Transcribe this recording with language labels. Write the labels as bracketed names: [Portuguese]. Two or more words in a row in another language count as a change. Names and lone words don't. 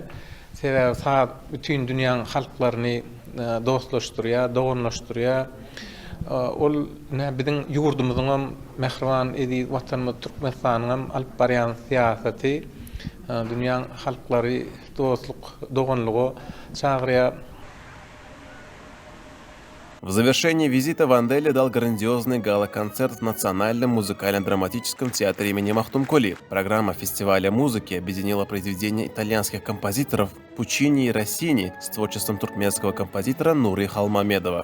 [Turkmen] Sebäbi saz bütün dünýäň halklaryny dostlaşdyrýar, doganlaşdyrýar. Ol biziň ýurdumyzyň hem mehriban edi watanymyz Türkmenistanyň hem alyp barýan siýasaty dünýäň halklary dostluk, doganlygy çagyrýar. [Russian] В завершении визита Ванделли дал грандиозный гала-концерт в Национальном музыкально-драматическом театре имени Махтумкули. Программа фестиваля музыки объединила произведения итальянских композиторов Пучини и Россини с творчеством туркменского композитора Нуры Халмамедова.